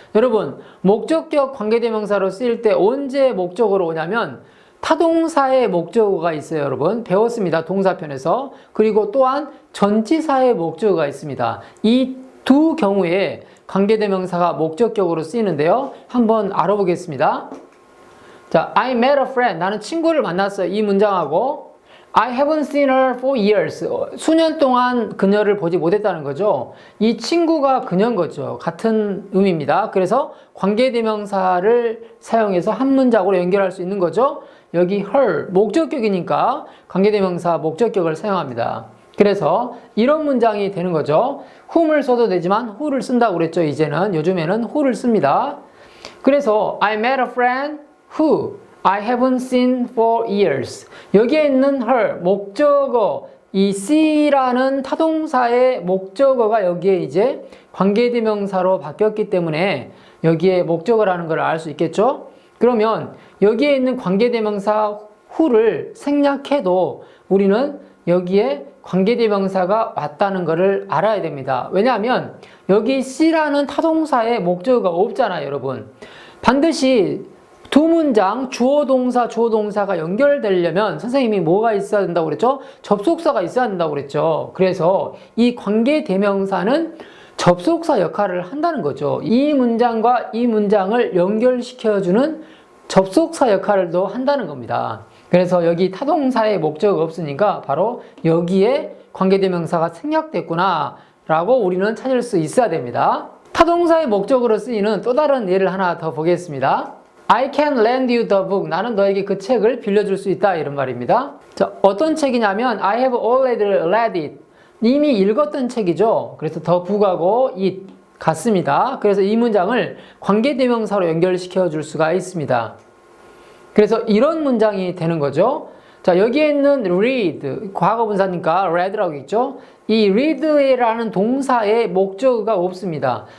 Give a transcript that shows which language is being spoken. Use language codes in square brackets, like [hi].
[ko] 여러분, 목적격 관계대명사로 쓰일 때 언제 목적어로 오냐면 타동사의 목적어가 있어요, 여러분. 배웠습니다, 동사편에서. 그리고 또한 전치사의 목적어가 있습니다. 이 두 경우에 관계대명사가 목적격으로 쓰이는데요. 한번 알아보겠습니다. 자, [en] I met a friend. [ko] 나는 친구를 만났어요. 이 문장하고 [en] I haven't seen her for years. [ko] 수년 동안 그녀를 보지 못했다는 거죠. 이 친구가 그녀인 거죠. 같은 의미입니다. 그래서 관계대명사를 사용해서 한 문장으로 연결할 수 있는 거죠. 여기 her, 목적격이니까 관계대명사 목적격을 사용합니다. 그래서 이런 문장이 되는 거죠. whom을 써도 되지만 who를 쓴다고 그랬죠. 이제는 요즘에는 who를 씁니다. 그래서 [en] I met a friend who I haven't seen for years. [ko] 여기에 있는 her, 목적어, 이 see라는 타동사의 목적어가 여기에 이제 관계대명사로 바뀌었기 때문에 여기에 목적어라는 걸 알 수 있겠죠? 그러면 여기에 있는 관계대명사 who를 생략해도 우리는 여기에 관계대명사가 왔다는 것을 알아야 됩니다. 왜냐하면 여기 C라는 타동사의 목적어가 없잖아요, 여러분. 반드시 두 문장 주어 동사 주어 동사가 연결되려면 선생님이 뭐가 있어야 된다고 그랬죠? 접속사가 있어야 된다고 그랬죠. 그래서 이 관계대명사는 접속사 역할을 한다는 거죠. 이 문장과 이 문장을 연결시켜주는 접속사 역할을 또 한다는 겁니다. 그래서 여기 타동사의 목적어가 없으니까 바로 여기에 관계대명사가 생략됐구나 라고 우리는 찾을 수 있어야 됩니다. 타동사의 목적으로 쓰이는 또 다른 예를 하나 더 보겠습니다. [en] I can lend you the book. [ko] 나는 너에게 그 책을 빌려줄 수 있다. 이런 말입니다. 자, 어떤 책이냐면 [en] I have already read it. [ko] 이미 읽었던 책이죠. 그래서 the book하고 it 같습니다. 그래서 이 문장을 관계대명사로 연결시켜 줄 수가 있습니다. 그래서 이런 문장이 되는 거죠. 자, 여기에 있는 read, 과거분사니까 read라고 있죠. 이 read라는 동사의 목적어가 없습니다.